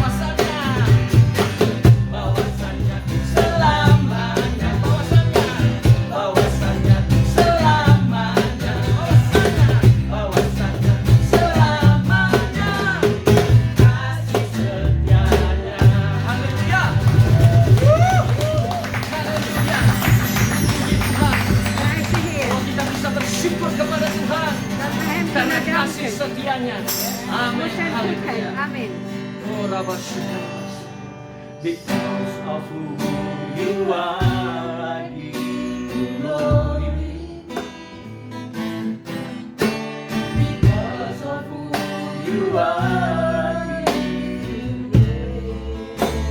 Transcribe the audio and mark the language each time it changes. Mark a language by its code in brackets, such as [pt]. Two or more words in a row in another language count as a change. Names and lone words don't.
[id] Bahwasanya selamanya, bahwasanya selamanya, bahwasanya selamanya kasih setianya. Haleluya. Haleluya. [nl] Prijs de Heer. [id] Kalau kita bisa bersyukur kepada Tuhan [nl] Dat we hem [id] karena [nl] kunnen [id] kasih [nl] danken. [id] setianya. [nl] Voor [id] Amin. [nl] zijn goedheid. [id] Haleluya. Amen. Oh, Rabba Syukur. [en] Because of who you are, I give you glory. Because of who you are, I give you praise.